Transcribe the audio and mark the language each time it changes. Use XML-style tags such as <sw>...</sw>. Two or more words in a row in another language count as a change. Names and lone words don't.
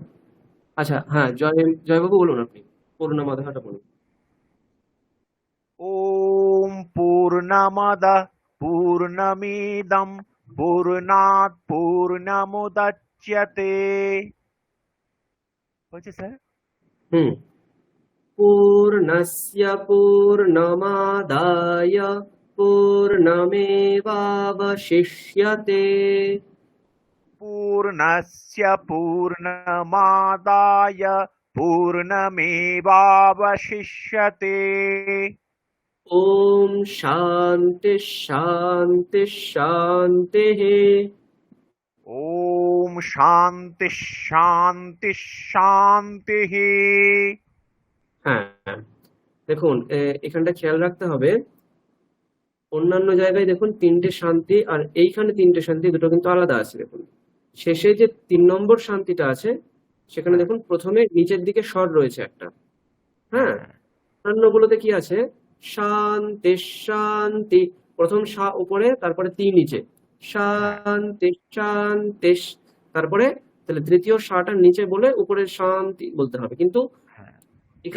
<bn>আচ্ছা, হ্যাঁ, জয়বাবু বলুন, আপনি পূর্ণমদঃটা বলুন।</bn> <sa>पूर्णमदः पूर्णमिदं पूर्णात् पूर्णमुदच्यते</sa> <bn>হয়েছে স্যার</bn> <sa>হুম पूर्णस्य पूर्णमादाय पूर्णमेवावशिष्यते पूर्णस्य पूर्णमादाय पूर्णमेवावशिष्यते ॐ शान्ति शान्ति शान्तिः ॐ शान्ति शान्ति शान्तिः</sa> <bn>হ্যাঁ দেখুন এখানটা খেয়াল রাখতে হবে অন্যান্য জায়গায় দেখুন তিনটে শান্তি আর এইখানে তিনটে শান্তি দুটো কিন্তু আলাদা আছে দেখুন শেষে যে 3 নম্বর শান্তিটা আছে সেখানে দেখুন প্রথমে নিচের দিকে স্বর রয়েছে একটা হ্যাঁ অন্যগুলোতে কি আছে শান্তি শান্তি প্রথম শা উপরে তারপরে তি নিচে শান্তি শান্তি তারপরে তাহলে তৃতীয় শাটা নিচে বলে উপরে শান্তি বলতে হবে কিন্তু এখানে</bn>